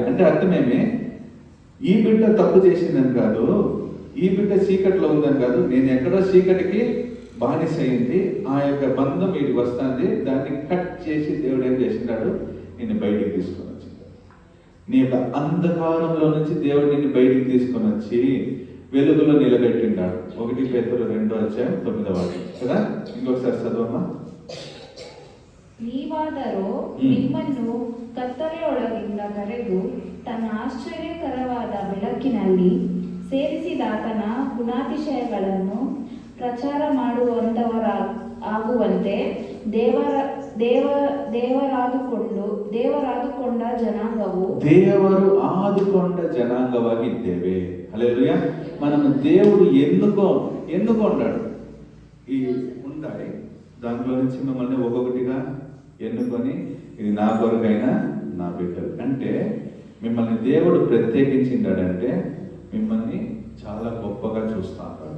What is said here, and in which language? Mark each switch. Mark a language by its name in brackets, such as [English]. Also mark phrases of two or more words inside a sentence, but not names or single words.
[Telugu] అంటే అర్థమేమి, ఈ బిడ్డ తప్పు చేసిందని కాదు, ఈ బిడ్డ చీకట్లో ఉందని కాదు, నేను ఎక్కడో చీకటికి బానిస అయింది, ఆ యొక్క బంధం వీడికి వస్తుంది, దాన్ని కట్ చేసి దేవుడు ఏం చేసినాడు, నేను బయటికి తీసుకొని వచ్చింది. నీ యొక్క అంధకారంలో నుంచి దేవుడు నిన్ను బయటికి తీసుకొని వచ్చి వెలుగులో నిలబెట్టిండాడు. 1 పేతురు 2:9 కదా. ఇంకొకసారి చదవమ్మా. [Kannada] ನೀವಾದರೂ ನಿಮ್ಮನ್ನು ಕತ್ತಲೆಯೊಳಗಿಂದ ಕರೆದು ತನ್ನ ಆಶ್ಚರ್ಯಕರವಾದ ಬೆಳಕಿನಲ್ಲಿ ಸೇರಿಸಿದಾತನ ಗುಣಾತಿಶಯಗಳನ್ನು ಪ್ರಚಾರ ಮಾಡುವಂತವರಾಗುವಂತೆ ದೇವರಾದುಕೊಂಡ ಜನಾಂಗವು ದೇವರು ಆದುಕೊಂಡ జనాంగವಾಗಿದ್ದೇವೆ. హల్లెలూయా. [Telugu] మనం దేవుడు ఎన్నుకొన్నాడు. ఈ ఉంటాయి దాంట్లో నుంచి మిమ్మల్ని ఒక్కొక్కటిగా ఎన్నుకొని ఇది నా కొరకైనా నా బిడ్డలు అంటే మిమ్మల్ని దేవుడు ప్రత్యేకించిండాడంటే మిమ్మల్ని చాలా గొప్పగా చూస్తా ఉంటాడు.